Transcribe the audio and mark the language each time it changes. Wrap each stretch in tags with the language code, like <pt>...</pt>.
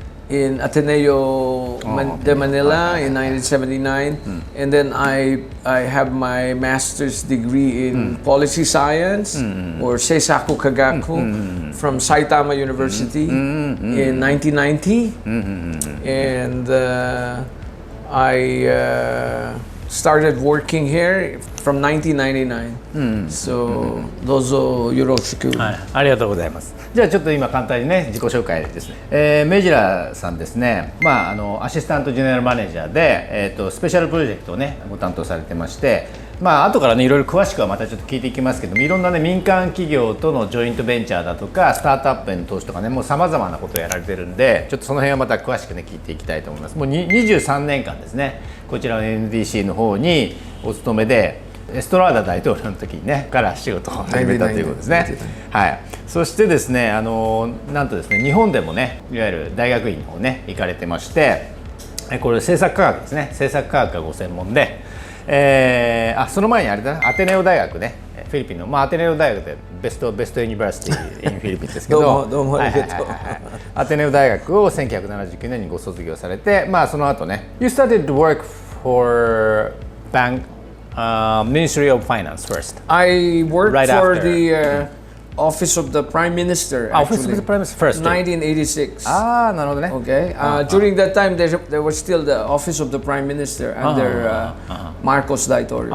<en>in Ateneo de Manila in 1979, and then I have my master's degree in policy science or Seisaku Kagaku from Saitama University in 1990, and I started working here from 1999. So</en> <ja>どうぞよろしく。はい、ありがとうございます。じゃあちょっと今簡単にね自己紹介ですね。メジラさんですね。アシスタントジェネラルマネージャーでスペシャルプロジェクトをねご担当されてまして、後からねいろいろ詳しくはまたちょっと聞いていきますけども、いろんなね民間企業とのジョイントベンチャーだとかスタートアップへの投資とかね、もうさまざまなことをやられてるんで、ちょっとその辺はまた詳しくね聞いていきたいと思います。もう23年間ですね、こちらの NDC の方にお勤めで、エストラーダ大統領の時にねから仕事を始めたということですね。はい。そしてですね、なんとですね、日本でもねいわゆる大学院の方ね行かれてまして、これ政策科学ですね。政策科学がご専門で、その前にあれだな、アテネオ大学ね、フィリピンの、アテネオ大学でベストユニバーシティインフィリピンですけどどうもありがとう。アテネオ大学を1979年にご卒業されて、その後ね</ja> <en>You started to work for Ministry of Finance first. I worked Right for after. the Office of the Prime Minister. Office of the Prime Minister first. 1986.</en> <ja>なるほどね。</ja> <en>Okay. During that time, there was still the Office of the Prime Minister under Marcos Daitorio.</en>